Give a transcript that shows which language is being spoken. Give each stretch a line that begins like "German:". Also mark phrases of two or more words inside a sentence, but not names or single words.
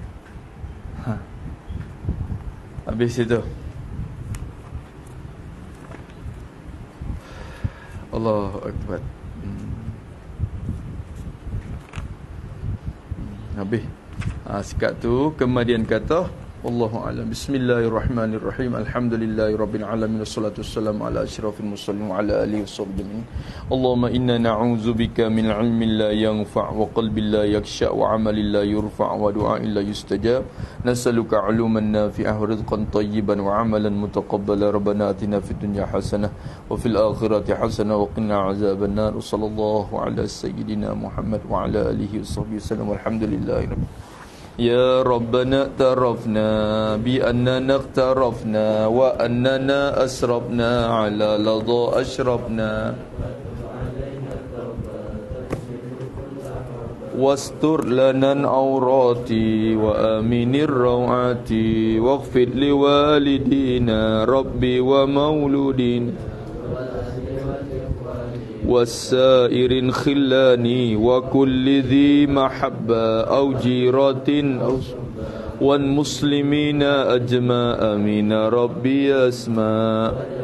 Malay: Habis itu.
Arabic: الله أكبر.
Malay: Habis. Sekat tu kemudian kata,
Arabic: والله أعلم. بسم الله الرحمن الرحيم الحمد لله رب العالمين والصلاة والسلام على أشرف المرسلين وعلى آله وصحبه. اللهم إنا نعوذ بك من علم لا ينفع وقلب لا يخشع وعمل لا يرفع ودعاء لا يستجاب. نسألك علوما نافعة ورزقا طيبا وعملا متقبلا. ربنا آتنا في الدنيا حسنة وفي الآخرة حسنة وقنا عذاب النار. صلى الله على سيدنا محمد وعلى آله وصحبه وسلم. والحمد لله رب العالمين. يا ربنا اعترفنا بأننا اقترفنا وأننا أسرفنا على لذا أشرفنا واستر لنا عوراتي وآمن روعاتي واغفر لوالدينا ربي ومولود وسائر خلاني وكل ذي محبة أو جيرة والمسلمين أجمعين آمين ربي اسمع.